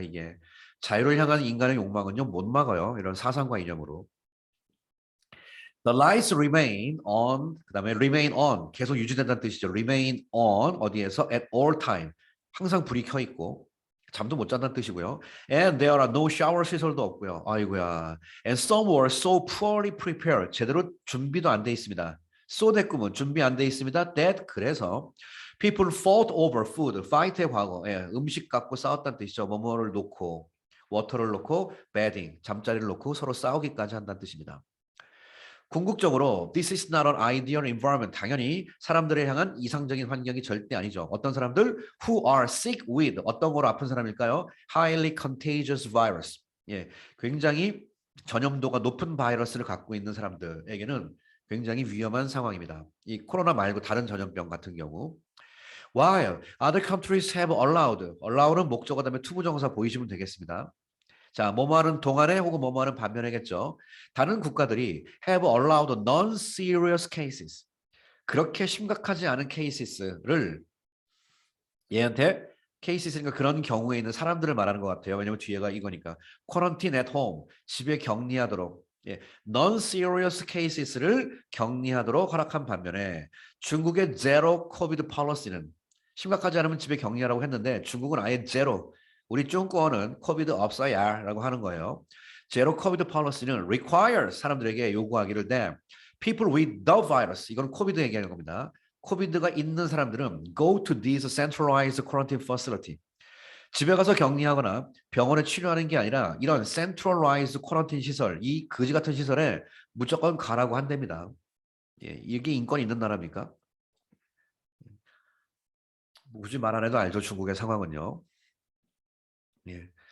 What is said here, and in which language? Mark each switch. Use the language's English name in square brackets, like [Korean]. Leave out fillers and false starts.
[Korean] 이게 자유를 향한 인간의 욕망은요 못 막아요. 이런 사상과 이념으로. [English] The lights remain on. [Korean] 그다음에 [English] remain on [Korean] 계속 유지된다는 뜻이죠. remain on 어디에서 [English] at all time [Korean] 항상 불이 켜 있고 잠도 못 잔다는 뜻이고요. [English] And there are no shower [Korean] 시설도 없고요. 아이고야. [English] And some were so poorly prepared. [Korean] 제대로 준비도 안 돼 있습니다. [English] so that [Korean] 준비 안 돼 있습니다. [English] that 그래서 people fought over food. [Korean] fight의 과거. 예, 음식 갖고 싸웠다는 뜻이죠. 뭐뭐를 놓고 water를 놓고 bedding 잠자리를 놓고 서로 싸우기까지 한다는 뜻입니다. [English] 궁극적으로 this is not an ideal environment. [Korean] 당연히 사람들을 향한 이상적인 환경이 절대 아니죠. 어떤 사람들 [English] who are sick with [Korean] 어떤 거로 아픈 사람일까요? [English] highly contagious virus. [Korean] 예, 굉장히 전염도가 높은 바이러스를 갖고 있는 사람들에게는 굉장히 위험한 상황입니다. 이 코로나 말고 다른 전염병 같은 경우. [English] While other countries have allowed [Korean] 는 목적어 다음에 투부정사 보이시면 되겠습니다. 자, 뭐뭐하는 동안에 혹은 뭐뭐하는 반면에겠죠. 다른 국가들이 [English] have allowed non-serious cases. [Korean] 그렇게 심각하지 않은 케이스를 얘한테 케이스니까 그런 경우에 있는 사람들을 말하는 것 같아요. 왜냐면 뒤에가 이거니까. [English] quarantine at home. [Korean] 집에 격리하도록. 예, [English] non-serious cases [Korean] 를 격리하도록 허락한 반면에 중국의 zero covid policy는 심각하지 않으면 집에 격리하라고 했는데 중국은 아예 제로. 우리 중국어는 코비드 없어야 라고 하는 거예요. 제로 코비드 policy는 requires 사람들에게 요구하기를 돼. [English] people with the virus [Korean] 이건 코비드 얘기하는 겁니다. 코비드가 있는 사람들은 [English] go to this centralized quarantine facility. [Korean] 집에 가서 격리하거나 병원에 치료하는 게 아니라 이런 centralized quarantine 시설, 이 거지 같은 시설에 무조건 가라고 한답니다. 예, 이게 인권이 있는 나라입니까? 굳이 말 안 해도 알죠. 중국의 상황은요. 예.